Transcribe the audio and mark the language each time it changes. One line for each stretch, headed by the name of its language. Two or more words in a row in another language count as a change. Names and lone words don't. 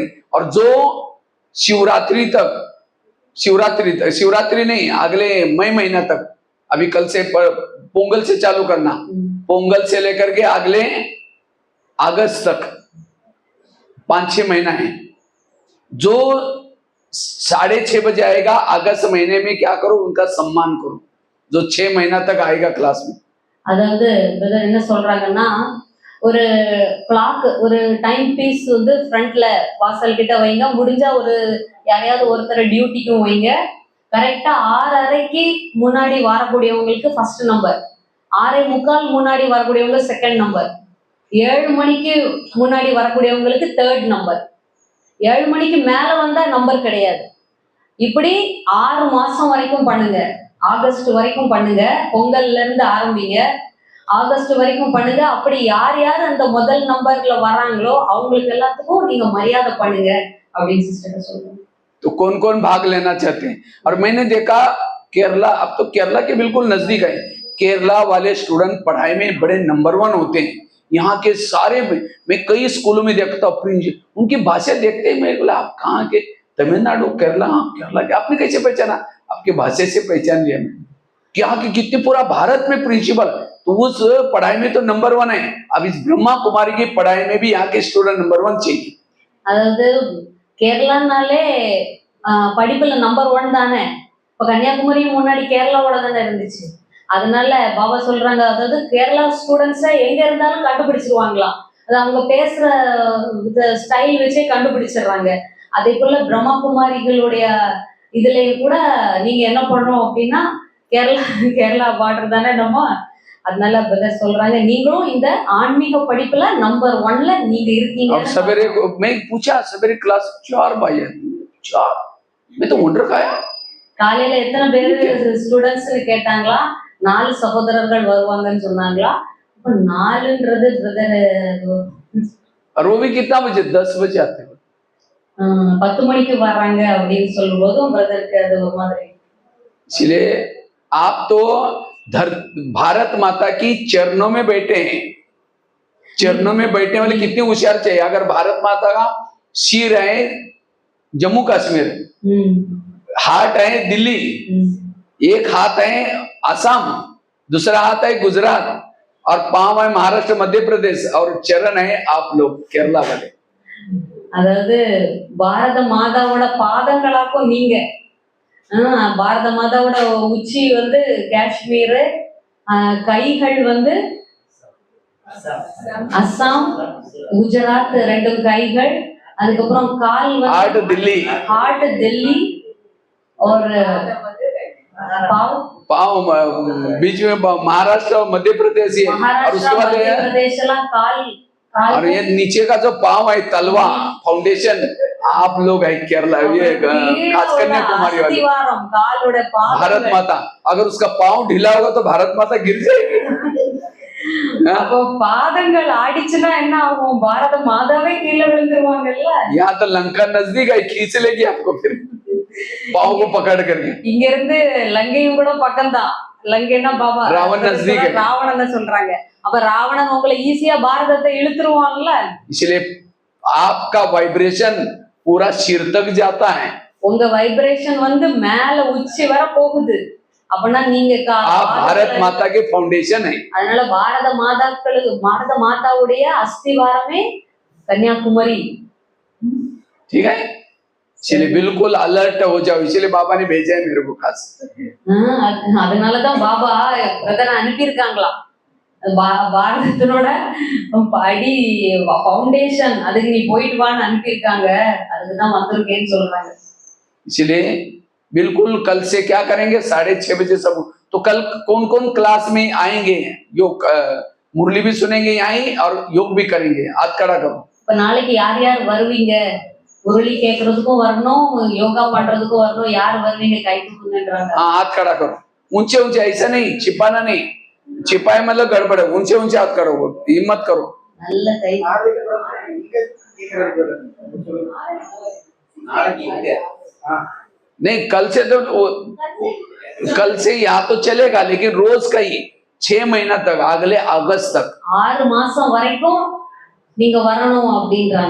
Hindi: और जो शिवरात्रि नहीं, अगले मई महीना तक, अभी कल से पोंगल से चालू करना, पोंगल से लेकर के अगले अगस्त तक 5-6 महीना है। जो 6:30 बजे आएगा अगस्त महीने में क्या करो? उनका सम्मान करो, जो 6 महीना तक आएगा क्लास में।
Tamil: அதாவது பிரதர் என்ன சொல்றாங்கன்னா, ஒரு கிளாக், ஒரு
English: time piece
Tamil: வந்து ஃப்ரண்ட்ல வாசல் கிட்ட வைங்க. முடிஞ்சா ஒரு யாரையாவது ஒருத்தர் டியூட்டிக்கும் வைங்க. கரெக்டா 6:30க்கு முன்னாடி வரக்கூடியவங்களுக்கு
English: first number,
Tamil: 6:45 முன்னாடி வரக்கூடியவங்க
English: second number,
Tamil: 7 மணிக்கு முன்னாடி வரக்கூடியவங்களுக்கு
English: third number,
Tamil: 7 மணிக்கு மேல வந்தா நம்பர் கிடையாது. இப்படி 6 மாசம் வரைக்கும் பண்ணுங்க. ஆகஸ்ட் வரைக்கும் பண்ணுங்க. பொங்கல்ல இருந்து ஆரம்பிங்க, ஆகஸ்ட் வரைக்கும் பண்ணுங்க. அப்படி யார் யார் அந்த முதல் நம்பர்ல வராங்களோ அவங்களுக்கு எல்லாத்துக்கும் நீங்க மரியாதை பண்ணுங்க அப்படின்னு சிஸ்டர் சொல்றாங்க.
Hindi: तो कौन कौन भाग लेना चाहते हैं? और मैंने देखा केरला, अब तो केरला के बिल्कुल नजदीक है, केरला वाले स्टूडेंट पढ़ाई में बड़े नंबर 1 होते हैं। यहाँ के सारे, मैं कई स्कूलों में देखता हूँ, उनकी भाषा देखते ही मैं बोला आप कहाँ के? तमिलनाडु, केरला? केरला के। आपने कैसे पहचाना? आपके भाषा से पहचान लिया मैंने कि यहाँ के कितने पूरा भारत में प्रिंसिपल, तो उस पढ़ाई में तो नंबर 1 है। अब इस ब्रह्मा कुमारी की पढ़ाई में भी यहाँ के स्टूडेंट नंबर 1 चाहिए।
Tamil: அதாவது கேரளானாலே படிப்புல நம்பர் 1 தானே. இப்ப கன்னியாகுமரி முன்னாடி கேரளாவோட தானே இருந்துச்சு. அதனால பாபா சொல்றாங்க, அதாவது கேரளா ஸ்டூடெண்ட்ஸை எங்க இருந்தாலும் கண்டுபிடிச்சிருவாங்களாம். அது அவங்க பேசுற ஸ்டைல் வச்சே கண்டுபிடிச்சிடுறாங்க. அதே போல பிரம்மா குமாரிகளுடைய இதுலயும் கூட நீங்க என்ன பண்றோம் அப்படின்னா, கேரளா பார்டர் தானே நம்ம. அதனால பிரதர் சொல்றாங்க, நீங்களும் இந்த ஆன்மீக படிப்புல நம்பர் 1ல நீங்க இருக்கீங்க.
Hindi: और सवेरे मैं पूछा, सवेरे क्लास 4 भाई है, 4 मैं तो वंडर खाया।
Tamil: காலையில எத்தனை பேரு ஸ்டூடெண்ட்ஸ் கேட்டாங்களா? 4 சகோதரர்கள் வருவாங்கன்னு சொன்னாங்களா? அப்ப 4ன்றது பிரதர்,
Hindi: और वो भी कितना बजे? 10 बजे आते हैं।
Tamil: 10 மணிக்கு வர்றாங்க அப்படின்னு சொல்லும் போதும் பிரதருக்கு அது ஒரு மாதிரி.
Hindi: इसलिए आप तो भारत माता की चरणों में बैठे हैं। चरणों में बैठने वाले कितने होशियार चाहिए। अगर भारत माता का सिर है जम्मू कश्मीर, हाथ है दिल्ली, एक हाथ है असम, दूसरा हाथ है गुजरात, और पांव है महाराष्ट्र मध्य प्रदेश, और चरण है आप लोग केरला वाले।
Tamil: அதாவது பாரத மாதாவோட பாதங்களாக்கும் நீங்க. பாரத மாதாவோட உச்சி வந்து காஷ்மீர், கைகள் வந்து அஸ்ஸாம், குஜராத் 2 கைகள், அதுக்கப்புறம் கால் வந்து
Hindi: हार्ट दिल्ली, हार्ट दिल्ली, और पाँव बीच में महाराष्ट्र और मध्य प्रदेश है, और उसके बाद मध्य प्रदेश काल, और ये नीचे का जो पाँव है तलवा फाउंडेशन, आप लोग है केरला, ये खास कन्याकुमारी वाले भारत माता। अगर उसका पाँव ढीला होगा तो भारत माता गिर जाएगी।
Tamil: அப்போ பாதங்கள் ஆடிச்சுன்னா என்ன ஆகும்? பாரத மாதாவே கீழே விழுந்துருவாங்கல்ல.
Hindi: यहाँ तो लंका नजदीक है, खींच लेगी आपको फिर पाँव को पकड़ करके।
Tamil: இங்க இருந்து லங்கையும் கூட பக்கம்தான். லங்கைன்னா பாபா
Hindi: रावण नजदीक है,
Tamil: ராவணன் சொல்றாங்க. அப்ப ராவணன் உங்களை ஈஸியா பாரதத்தை இழுத்துருவாங்கல்ல.
Hindi: इसलिए आपका वाइब्रेशन पूरा सिर तक जाता है।
Tamil: உங்க வைப்ரேஷன் வந்து மேல உச்சி வர போகுது. அப்படின்னா நீங்க
Hindi: आप भारत माता के फाउंडेशन है।
Tamil: அதனால பாரத மாதாவுடைய அஸ்திவாரமே கன்னியாகுமரி.
Hindi: ठीक है, इसलिए बिल्कुल अलर्ट हो जाओ, इसलिए बाबा ने भेजा है मेरे को खास।
Tamil: அதனாலதான் பாபா பிரதனை அனுப்பியிருக்காங்களா. பாரதத்தினோட அடி ஃபவுண்டேஷன் அதுக்கு நீ போயிட்டு வான்னு அனுப்பியிருக்காங்க, அதுக்குதான் வந்திருக்கேன்னு சொல்றாங்க.
Hindi: इसलिए बिल्कुल कल से क्या करेंगे, 6:30 बजे सब। तो कल कौन कौन क्लास में आएंगे, योग मुरली भी सुनेंगे यहाँ और योग भी करेंगे, हाथ खड़ा करो।
Tamil: இப்ப नाளைக்கு யார் யார் வருவீங்க, முரளி கேட்கறதுக்கும் வரணும், யோகா பண்றதுக்கும் வரணும், யார் வருவீங்க கை தூக்குங்கன்றாங்க.
Hindi: हाँ, हाथ खड़ा करो, ऊंचे ऊंचे, ऐसा नहीं छिपाना नहीं, छिपाए मतलब गड़बड़ है, ऊंचे ऊंचे हाथ करो, हिम्मत करो।
Tamil: நல்ல கை.
Hindi: नहीं, कल से यहाँ तो चलेगा, लेकिन रोज का ही 6 महीना तक, अगले अगस्त तक
Tamil: 6 மாசம் வரைக்கும் நீங்க வரணும் அப்படின்றாங்க.